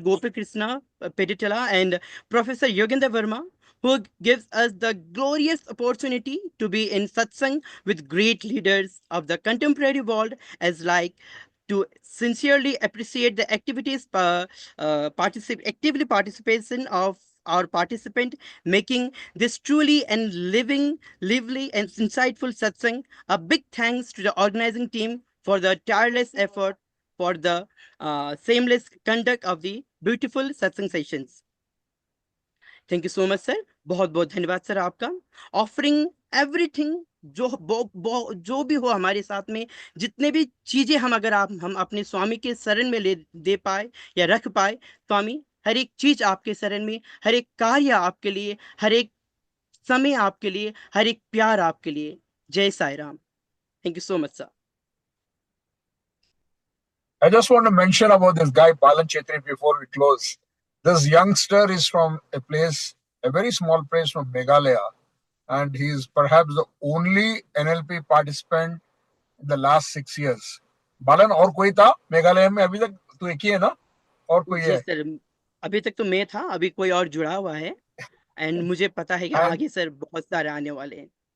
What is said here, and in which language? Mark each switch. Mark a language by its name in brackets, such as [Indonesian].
[English] Gopi Krishna Peditala and Professor Yogendra Verma, who gives us the glorious opportunity to be in Satsang with great leaders of the contemporary world, as like to sincerely appreciate the activities actively participation of our participant, making this truly and lively and insightful satsang. A big thanks to the organizing team for the tireless effort for the seamless conduct of the beautiful satsang sessions. Thank you so much, sir. [Hindi] बहुत बहुत धन्यवाद sir आपका। [English] Offering everything [Hindi] जो भी हो हमारे साथ में, जितने भी चीजें हम अपने स्वामी के शरण में दे पाए या रख पाए, स्वामी हर एक चीज आपके शरण में, हर एक कार्य आपके लिए, हर एक समय आपके लिए, हर एक प्यार आपके लिए। जय Sai Ram. [English] Thank you so much, sir. I just want to mention about this guy, Balan Chetri, before we close. This youngster is from a place, a very small place from Meghalaya, and he is perhaps the only NLP participant in the last 6 years. [Hindi] Balan, और कोई था मेघालय में? अभी तक तो एक ही है ना, और कोई है? सर अभी तक तो मैं था, अभी कोई और जुड़ा हुआ है, एंड मुझे पता है कि आगे सर बहुत सारे आने वाले हैं।